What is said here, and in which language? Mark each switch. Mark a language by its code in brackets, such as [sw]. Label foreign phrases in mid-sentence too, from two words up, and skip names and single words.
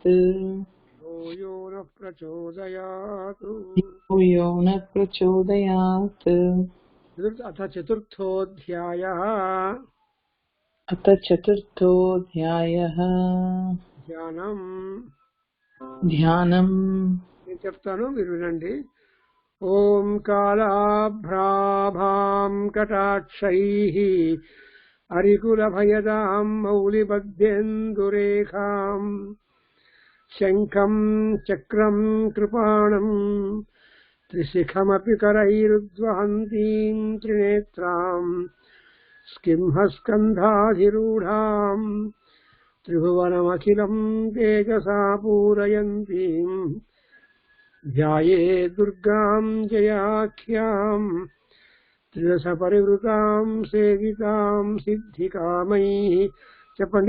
[sa] यो नः प्रचोदयात् यो न प्रचोदयात् अथ चतुर्थोऽध्यायः अथ चतुर्थोऽध्यायः ध्यानम् [te] చెప్తాను మీరు వినండి. [sa] ఓం కాళాభ్రాభాం కటాక్షైః అరికులభయదాం మౌలిబద్ధేందురేఖాం శంఖం చక్రం కృపాణం త్రిశిఖమపి కరైరుద్వహంతీం త్రినేత్రాం స్కింహస్కంధాధిరూఢాం त्रिभुवनमखिलं तेजसा पूरयन्तीं ध्यायेत् दुर्गां जयाख्यां त्रिदशपरिवृतां सेवितां सिद्धिकामैः చెప్పండి.